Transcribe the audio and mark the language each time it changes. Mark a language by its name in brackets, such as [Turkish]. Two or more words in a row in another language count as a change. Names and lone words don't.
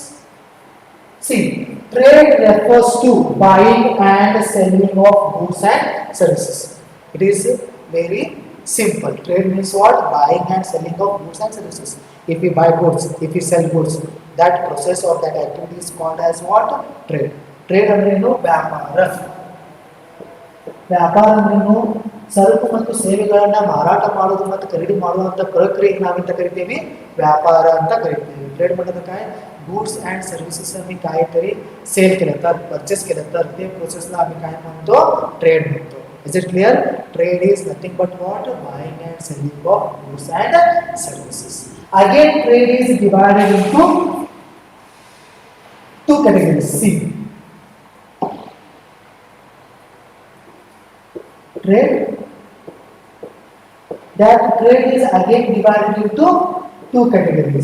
[English] See, trade refers to buying and selling of goods and services. It is very simple. Trade means what? Buying and selling of goods and services. If we buy goods, if we sell goods, that process or that activity is called as what? Trade. Trade [Kannada] ಅಂದ್ರೇನು? ವ್ಯಾಪಾರ. ವ್ಯಾಪಾರ ಅಂದ್ರೇನು? ಸರಕು ಮತ್ತು ಸೇವೆಗಳನ್ನ ಮಾರಾಟ ಮಾಡೋದು ಮತ್ತು ಖರೀದಿ ಮಾಡುವಂತ ಪ್ರಕ್ರಿಯೆಗೆ ನಾವೆಂತ ಕರಿತೀವಿ? व्यापार ಅಂತ ಕರಿತೀವಿ. [Marathi] ट्रेड मतलब काय? [English] goods and services [Marathi] आम्ही काहीतरी सेल केलं तर, परचेस केलं तर ते प्रोसेसला आम्ही काय म्हणतो? [English] Trade म्हणतो. Is it clear? Trade is nothing but what? Buying and selling of goods and services. Again trade is divided into two categories. See, trade, that trade is again divided into two categories.